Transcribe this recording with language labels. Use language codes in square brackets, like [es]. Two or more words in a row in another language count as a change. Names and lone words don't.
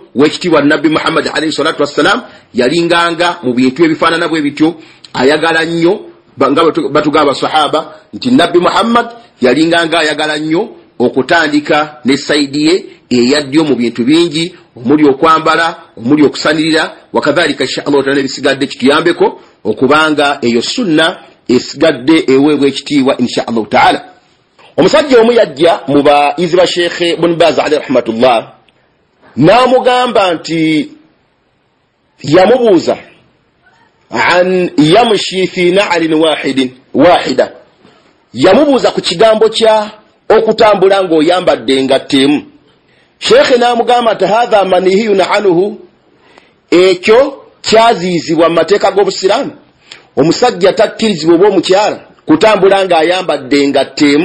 [lg] Wekitiibwa Nabbi Muhammad [ar] عليه الصلاة والسلام [lg] yalinganga mu bintu ebifaanana bwe bityo, ayagala nnyo nga batugamba sahaba nti Nabbi Muhammad yalinganga ayagala nnyo okutandika ne sayidi ye eya ddyo mu bintu bingi, omuli okwambala, omuli okusanirira, wakadhalika [ar] إن شاء الله تعالى [lg] ebisigadde kituyambeko okubanga eyo sunna esigadde eweebwa ekitiibwa [ar] إن شاء الله تعالى. [lg] Omusajja omu yajja mu bayizi ba Sheikh Ibn Baz [ar] عليه رحمة الله, [lg] n'amugamba nti yamubuuza [ar] أن يمشي في نعل واحدة, [lg] yamubuuza ku kigambo kya okutambula ng'oyambadde engatto emu. Sheikh n'amugamba nti [ar] هذا منهي عنه, [lg] ekyo kyaziizibwa mu mateeka g'obusiraamu. Omusajja takkirizibwa oba omukyala kutambula ng'ayambadde engatto emu.